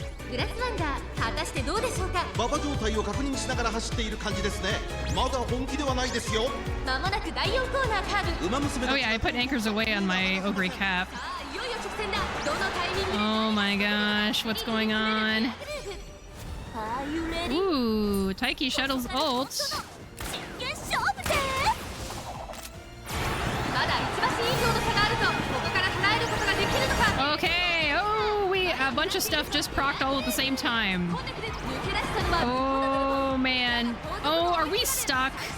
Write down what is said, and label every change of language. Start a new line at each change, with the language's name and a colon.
Japanese: グラスワンダー、果たしてどうでしょうか。馬場状態を確認しながら走っている感じですね。まだ本気ではないですよ。まもなく第4コーナーカーブ。
English: Oh yeah, I put anchors away on my Ogre cap.
Japanese: いよいよ直線だ。どのタイミング。
English: Oh my gosh, what's going on? Ooh, Taiki Shuttle's ult.
Japanese: 真剣勝負で。まだ1馬身以上の差があると、ここから捉えることができるのか。
English: Okay, oh, a bunch of stuff just procced all at the same time. Oh man. Oh, are we stuck?